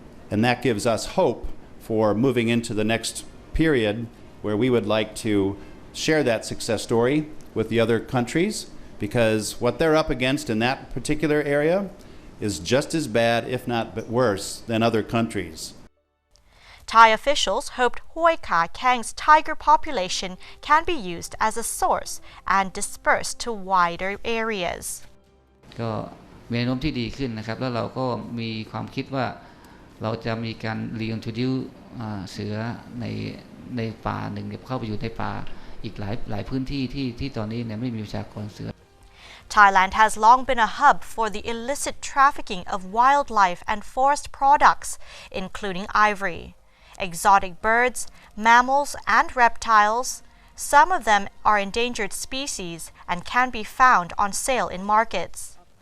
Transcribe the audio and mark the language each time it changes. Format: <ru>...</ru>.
<en>And that gives us hope for moving into the next period where we would like to share that success story with the other countries, because what they're up against in that particular area is just as bad, if not worse, than other countries. Thai officials hoped Hoi Ka Kang's tiger population can be used as a source and dispersed to wider areas.</en> <th>ก็มีแนวโน้มที่ดีขึ้นนะครับแล้วเราก็มีความคิดว่าเราจะมีการ reintroduce เสือในป่าหนึ่งเข้าไปอยู่ในป่าอีกหลายพื้นที่ที่ตอนนี้เนี่ยไม่มีประชากรเสือ</th> <en>Thailand has long been a hub for the illicit trafficking of wildlife and forest products, including ivory, exotic birds, mammals, and reptiles. Some of them are endangered species and can be found on sale in markets.</en>